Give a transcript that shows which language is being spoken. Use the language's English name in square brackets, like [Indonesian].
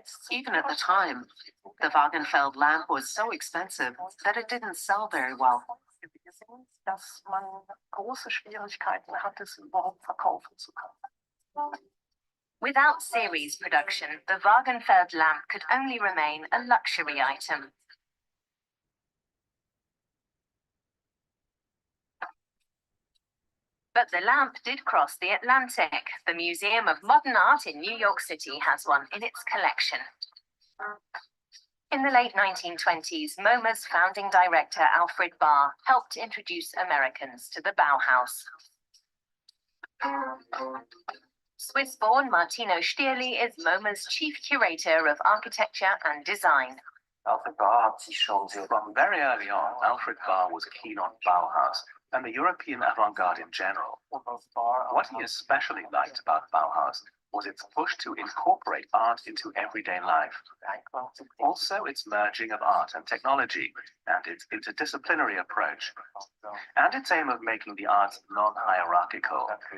[English] Even at the time, the Wagenfeld lamp was so expensive that it didn't sell very well. [German] Dass man große Schwierigkeiten hatte, es überhaupt verkaufen zu können. [English] Without series production, the Wagenfeld lamp could only remain a luxury item. But the lamp did cross the Atlantic. The Museum of Modern Art in New York City has one in its collection. In the late 1920s, MoMA's founding director Alfred Barr helped introduce Americans to the Bauhaus. Swiss-born Martino Stierli is MoMA's chief curator of architecture and design. [German] Alfred Barr hat sich schon sehr [English] from very early on. Alfred Barr was keen on Bauhaus and the European avant-garde in general. What he especially liked about Bauhaus was its push to incorporate art into everyday life. Also, its merging of art and technology and its interdisciplinary approach, and its aim of making the arts non-hierarchical.